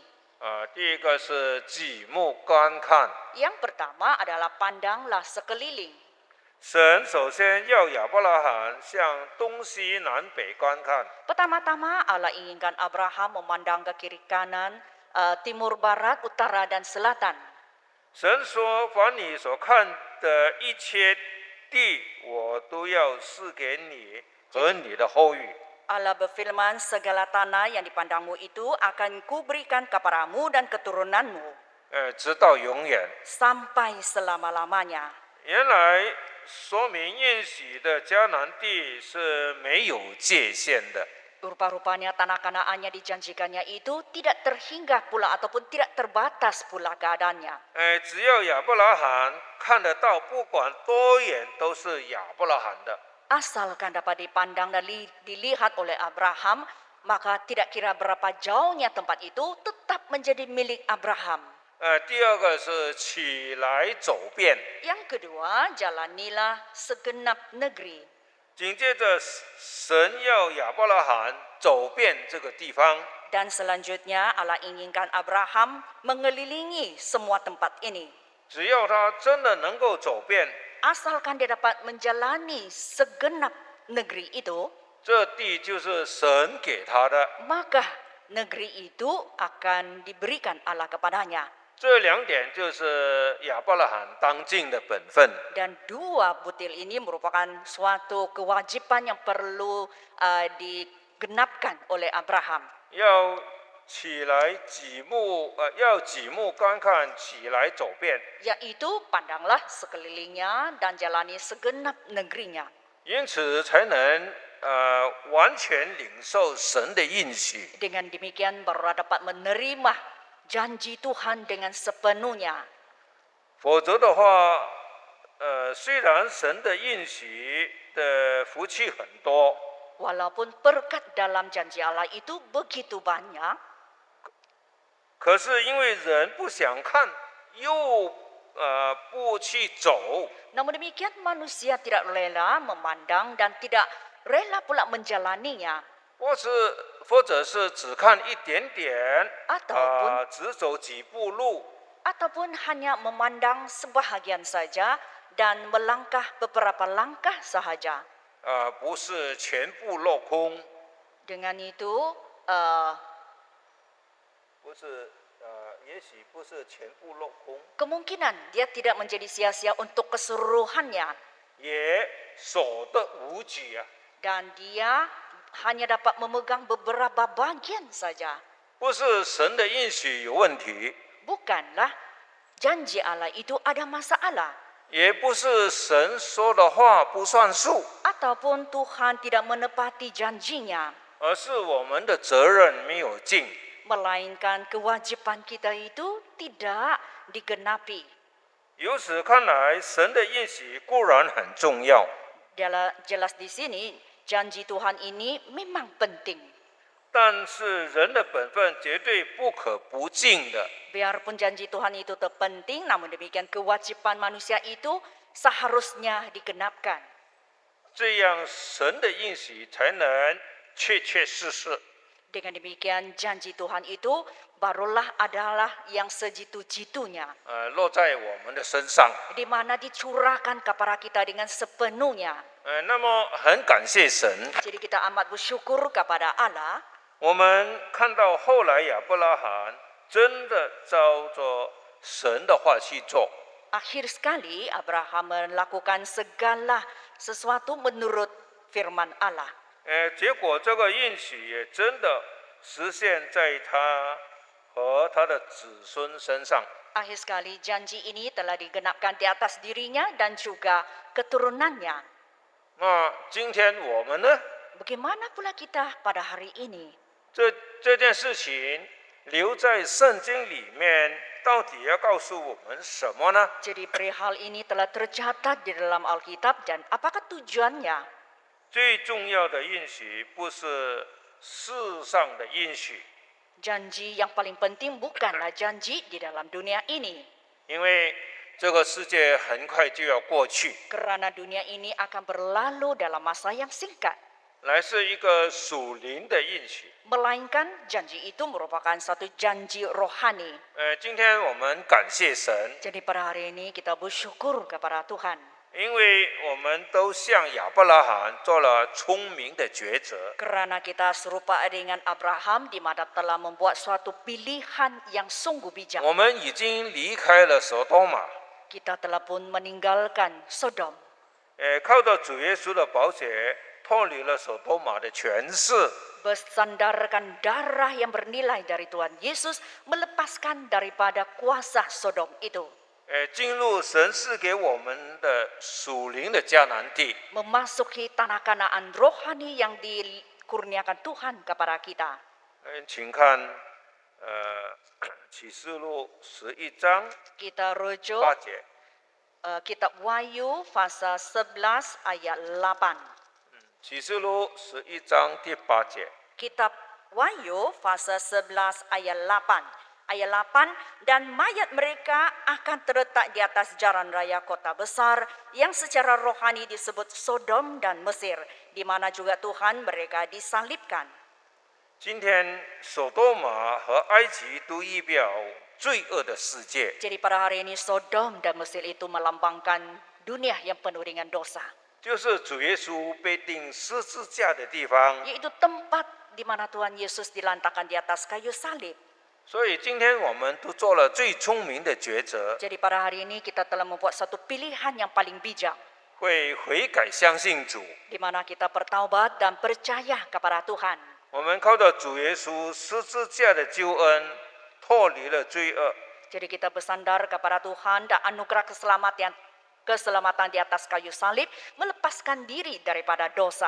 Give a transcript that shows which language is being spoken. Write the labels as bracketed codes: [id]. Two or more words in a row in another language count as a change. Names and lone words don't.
[zh] 第一个是举目观看， [ms] Yang pertama adalah pandanglah sekeliling. [zh] 神首先要亚伯拉罕向东西南北观看， [ms] Pertama-tama Allah inginkan Abraham memandang ke kiri kanan, timur barat, utara dan selatan. [zh] 神说：“凡你所看的一切地，我都要赐给你和你的后裔。” [ms] Allah berfirman, segala tanah yang dipandangmu itu akan kuberikan kepadamu dan keturunanmu [zh] 直到永远。 [ms] sampai selama-lamanya. [zh] 原来说明应许的迦南地是没有界限的， [ms] Rupa-rupanya tanah Kanaannya dijanjikannya itu tidak terhingga pula ataupun tidak terbatas pula keadaannya. [zh] 只要亚伯拉罕看得到，不管多远都是亚伯拉罕的。 [ms] Asalkan dapat dipandang dan dilihat oleh Abraham, maka tidak kira berapa jauhnya tempat itu tetap menjadi milik Abraham. [zh] 第二个是起来走遍， [ms] Yang kedua, jalanilah segenap negeri. [zh] 紧接着神要亚伯拉罕走遍这个地方， [ms] Dan selanjutnya Allah inginkan Abraham mengelilingi semua tempat ini. [zh] 只要他真的能够走遍， [ms] Asalkan dia dapat menjalani segenap negeri itu, [zh] 这地就是神给他的。 [ms] maka negeri itu akan diberikan Allah kepadanya. [zh] 这两点就是亚伯拉罕当尽的本分。 [ms] Dan dua butil ini merupakan suatu kewajiban yang perlu digenapkan oleh Abraham. [zh] 要起来举目，要举目观看，起来走遍。 [ms] Yaitu pandanglah sekelilingnya dan jalani segenap negerinya. [zh] 因此才能完全领受神的应许。 [ms] Dengan demikian baru dapat menerima janji Tuhan dengan sepenuhnya. [zh] 否则的话，虽然神的应许的福气很多， [ms] Walaupun berkat dalam janji Allah itu begitu banyak, [zh] 可是因为人不想看，又不去走， [ms] namun demikian manusia tidak rela memandang dan tidak rela pula menjalaninya. [zh] 或者是只看一点点， [ms] Ataupun [zh] 只走几步路， [ms] ataupun hanya memandang sebahagian saja dan melangkah beberapa langkah sahaja. [zh] 不是全部落空。 [ms] Dengan itu, [zh] 不是也许不是全部落空， [ms] kemungkinan dia tidak menjadi sia-sia untuk keseluruhannya [zh] 也守得无举啊。 [ms] dan dia hanya dapat memegang beberapa bagian saja. [zh] 不是神的应许有问题， [ms] Bukanlah janji Allah itu ada masalah, [zh] 也不是神说的话不算数， [ms] ataupun Tuhan tidak menepati janjinya, [zh] 而是我们的责任没有尽。 [ms] melainkan kewajiban kita itu tidak digenapi. [zh] 由此看来，神的应许固然很重要， [ms] Jelas di sini janji Tuhan ini memang penting. [zh] 但是人的本分绝对不可不尽的。 [ms] Biarpun janji Tuhan itu terpenting, namun demikian kewajiban manusia itu seharusnya digenapkan. [zh] 这样神的应许才能确确实实。 [ms] Dengan demikian janji Tuhan itu barulah adalah yang sejitu-jitunya, [zh] 落在我们的身上。 [ms] di mana dicurahkan kepada kita dengan sepenuhnya. [zh] 那么很感谢神， [ms] Jadi kita amat bersyukur kepada Allah. [zh] 我们看到后来亚伯拉罕真的照着神的话去做。 [ms] Akhir sekali Abraham melakukan segala sesuatu menurut firman Allah. [zh] 结果这个应许也真的实现在他和他的子孙身上。 [ms] Akhir sekali janji ini telah digenapkan di atas dirinya dan juga keturunannya. [zh] 那今天我们呢？ [ms] Bagaimana pula kita pada hari ini? [zh] 这件事情留在圣经里面，到底要告诉我们什么呢？ [ms] Jadi perihal ini telah tercatat di dalam Alkitab dan apakah tujuannya? [zh] 最重要的应许不是世上的应许， [ms] Janji yang paling penting bukanlah janji di dalam dunia ini. [zh] 因为这个世界很快就要过去， [ms] Kerana dunia ini akan berlalu dalam masa yang singkat. [zh] 来是一个属灵的应许。 [ms] Melainkan janji itu merupakan satu janji rohani. [zh] 今天我们感谢神， [ms] Jadi pada hari ini kita bersyukur kepada Tuhan. [zh] 因为我们都像亚伯拉罕做了聪明的抉择。 [ms] Kerana kita serupa dengan Abraham di mana telah membuat suatu pilihan yang sungguh bijak. [zh] 我们已经离开了索多玛， [ms] Kita telah pun meninggalkan Sodom. [zh] 靠着主耶稣的宝血脱离了索多玛的权势， [ms] Bersandarkan darah yang bernilai dari Tuhan Yesus melepaskan daripada kuasa Sodom itu. [zh] 进入神赐给我们的属灵的迦南地。 [ms] Memasuki tanah Kanaan rohani yang dikurniakan Tuhan kepada kita. [zh] 请看启示录11章 [ms] Kita rujuk [zh] 8节。 [ms] kitab Wahyu pasal 11 ayat 8. [zh] 启示录11章第8节。 [ms] Kitab Wahyu pasal 11 ayat 8. Ayat 8, dan mayat mereka akan terletak di atas jalan raya kota besar yang secara rohani disebut Sodom dan Mesir, di mana juga Tuhan mereka disalibkan. [zh] 今天索多玛和埃及都预表罪恶的世界， [ms] Jadi pada hari ini Sodom dan Mesir itu melambangkan dunia yang penuh dengan dosa, [zh] 就是主耶稣被钉十字架的地方。 [ms] yaitu tempat di mana Tuhan Yesus dilantakkan di atas kayu salib. [zh] 所以今天我们都做了最聪明的抉择， [ms] Jadi pada hari ini kita telah membuat satu pilihan yang paling bijak, [zh] 会悔改相信主。 [ms] di mana kita bertaubat dan percaya kepada Tuhan. [zh] 我们靠着主耶稣十字架的救恩，脱离了罪恶。 [ms] Jadi kita bersandar kepada Tuhan dan anugerah keselamatan di atas kayu salib melepaskan diri daripada dosa